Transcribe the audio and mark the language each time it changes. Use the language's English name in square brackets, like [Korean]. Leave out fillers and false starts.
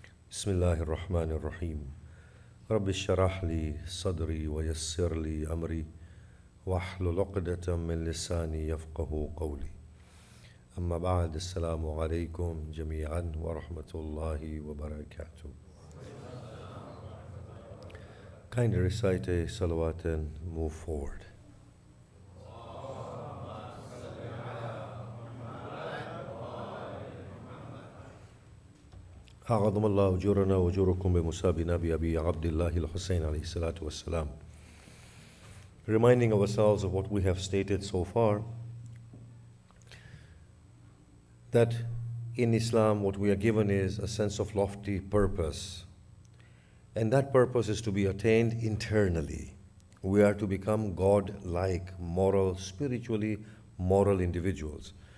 [Arabic] بسم الله الرحمن الرحيم. رب اشرح لي صدري ويسر لي أمري واحلل عقدة من لساني يفقه قولي. أما بعد، السلام عليكم جميعا ورحمة الله وبركاته. [English] Kindly recite a salawat and move forward. [Arabic] أعظم الله أجورنا وأجوركم بمسابنا بأبي عبد الله الحسين عليه الصلاة والسلام. [English] Reminding ourselves of what we have stated so far, that in Islam what we are given is a sense of lofty purpose. And that purpose is to be attained internally. We are to become God-like, moral, spiritually moral individuals.